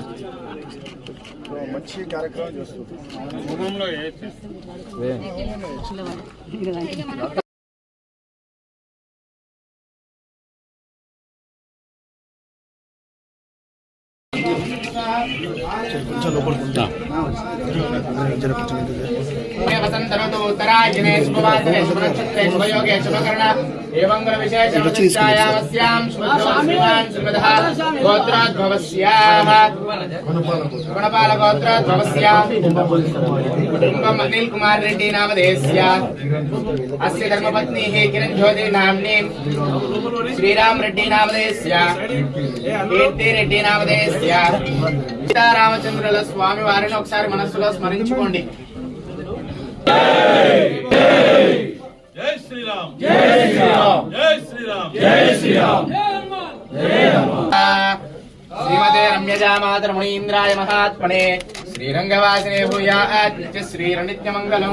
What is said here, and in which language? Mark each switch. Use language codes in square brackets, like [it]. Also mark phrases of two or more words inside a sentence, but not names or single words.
[te] మంచి కార్యక్రమం చేస్తుంది. కొంచెం లోపలికి [sa] वसंतरतो उत्तरायणे शुभवासरे शुभनक्षत्रे शुभयोगे शुभकर्ण एवं विशेषायामस्यां शुभद्वान् शुभदः गोत्राद्भवस्याः गुणपालगोत्राद्भवस्याः कुटुम्बम् अनिल कुमार रेड्डी नामधेयस्य अस्य धर्मपत्नीः किरण ज्योति नाम्नी श्रीराम रेड्डी नामधेयस्य कीर्ति रेड्डी नामधेयस्य [te] సీతారామచంద్రుల స్వామి వారిని ఒకసారి మనస్సులో స్మరించుకోండి. [hi] జై శ్రీరామ్ జై శ్రీరామ్ జై శ్రీరామ్ జై శ్రీరామ్ [sa] శ్రీమతే రమ్యజామాతర మునీంద్రాయ మహాత్మనే శ్రీరంగవాసినే భూయాత్ శ్రీరనిత్యమంగళం.